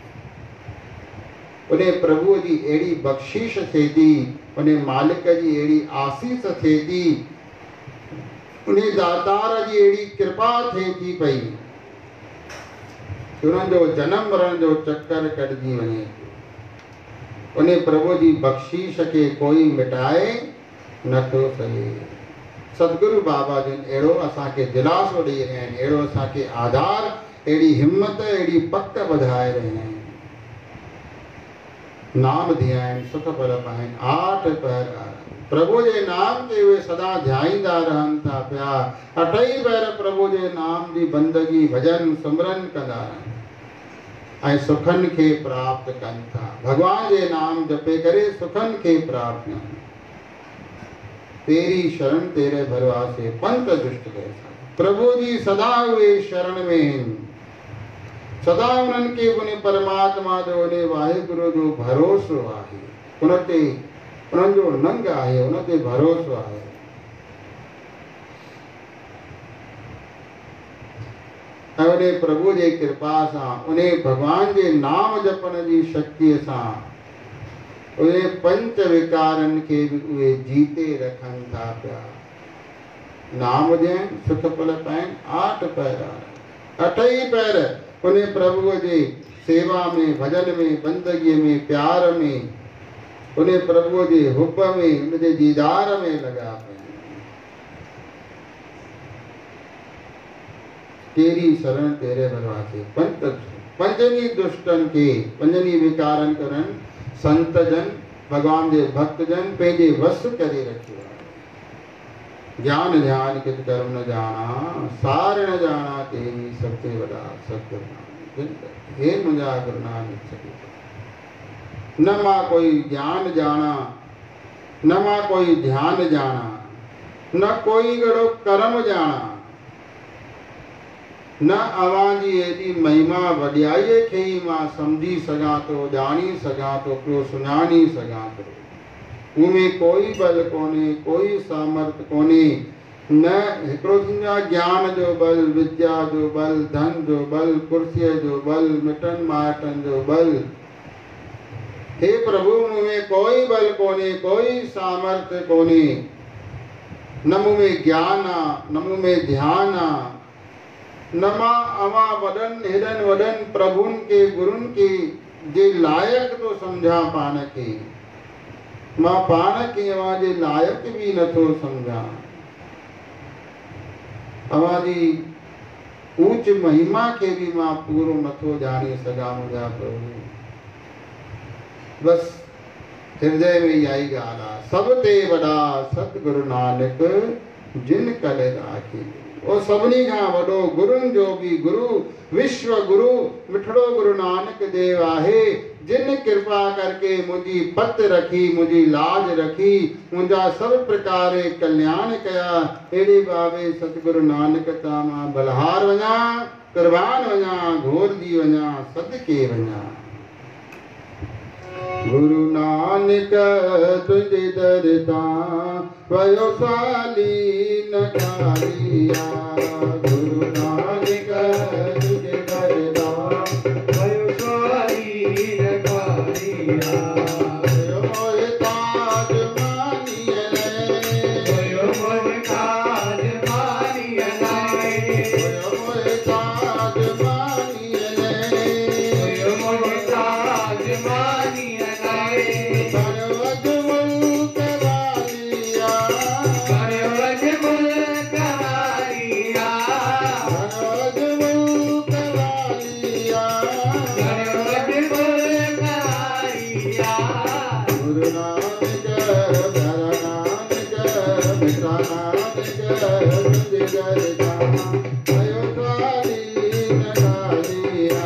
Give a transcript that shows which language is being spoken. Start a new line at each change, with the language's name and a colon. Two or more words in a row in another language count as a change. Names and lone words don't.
Sindhi: उन प्रभु जी अहिड़ी बख़्शिश थिए थी, उन मालिक जी अहिड़ी आसीस थिए थी, उन दातार जी अहिड़ी कृपा थिए थी पई, उन्हनि जो जन्म मरण जो चक्कर कटिजी वञे थो। उन प्रभु जी बख़्शिश खे कोई मिटाए नथो सघे। सतगुरु बाबा जिन अहिड़ो असांखे दिलासो ॾेई रहिया आहिनि, अहिड़ो असांखे आधार, अहिड़ी हिम्मत, अहिड़ी पक ॿधाए रहिया आहिनि। नाम ध्यान सुख फल पाइनि, आठ पहर प्रभु जे नाम के वे सदा ध्याईंदा रहनि था पिया। अठई पहर प्रभु जे नाम जी बंदगी भजन सिमरन कंदा रहनि ऐं सुखनि खे प्राप्त कनि था। भगवान जे नाम जपे करे सुखनि खे प्राप्त कनि। तेरी शरण तेरे भरवासे पंथ दुष्ट कैसा, प्रभु जी सदा उहे शरण में आहिनि, सदा उन्हनि खे उन परमात्मा जो उन वाहेगुरु जो भरोसो आहे, उन ते उन्हनि जो नंग आहे, उन ते भरोसो आहे। ऐं उन प्रभु जे कृपा सां, उन भगवान जे नाम जपण जी शक्तिअ सां उहे पंच विकारनि खे बि उहे जीते रखनि था पिया। नाम ॾियनि सुख फल पाइनि, आठ पहर, अठई पहर उन प्रभुअ जे सेवा में, भजन में, बंदगीअ में, प्यार में, उन प्रभुअ जे हुब में, उन जे दीदार में लॻा पिया। तेरी शरण तेरे भरवासे पंथ, पंजनी दुष्टनि खे, पंजनी विकारनि करनि संत जन, भगवान जे भक्त जन पंहिंजे वस करे रखियो आहे। ज्ञान ध्यान कित कर्म न जाना, सार न जाना तेरी सबसे वॾा सतगुरु। हे मुंहिंजा गुरु नानक सतगुरु, न मां कोई ज्ञान जाना, न मां कोई ध्यान जाना, न कोई गड़ो कर्म जाना, न अवां जी एॾी महिमा वॾियाईअ खे ई मां सम्झी सघां थो, ॼाणी सघां थो पियो, सुञाणी सघां थो। उनमें कोई बल कोन्हे, कोई सामर्थ कोन्हे, न हिकिड़ो थींदो आहे ज्ञान जो बल, विद्या जो बल, धन जो बल, कुर्सीअ जो बल, मिटनि माइटनि जो बल। हे प्रभु मूं कोई बल कोन्हे, कोई सामर्थ कोन्हे, न मूं में ज्ञान आहे, न मूं में ध्यान आहे, न मां अवां वॾनि हेॾनि वॾनि प्रभुनि खे, गुरुनि खे जे लाइक़ थो सम्झां पाण खे, मां पाण खे अवां जे लाइक़ बि नथो सम्झां। अवां जी ऊच महिमा खे बि मां पूरो नथो ॼाणे सघां मुंहिंजा प्रभु। बसि हृदय में इहा ई ॻाल्हि आहे, सब ते वॾा सतगुरु नानक जिन कल राखी। और सभिनी खां वॾो गुरुनि जो बि गुरु विश्व गुरु मिठड़ो गुरु नानक देव आहे, जिन कृपा करके मुझी पत रखी, मुझी लाज रखी, मुंहिंजा सभु प्रकार कल्याण कया। अहिड़े बाबे सतगुरु नानक तां मां बलहार वञा, कुर्बान वञा, घोर दी वञा, सदके वञा। गुरु नानक तुझे दर तां वयो साली न कालिया। गुरु नानक तुझे दर तां वयो साली न कालिया। वयो मोहे ताज मानिए वयो मोहे ताज मानिए वयो मोहे ताज मानिए वयो मोहे ताज मानिए। सरवज मुल्क वालिया सरवज मुल्क वालिया सरवज मुल्क वालिया सरवज मुल्क वालिया। गुरु नानक धर नानक मिटा नानक तुझे दर तां वयो साली न कालिया।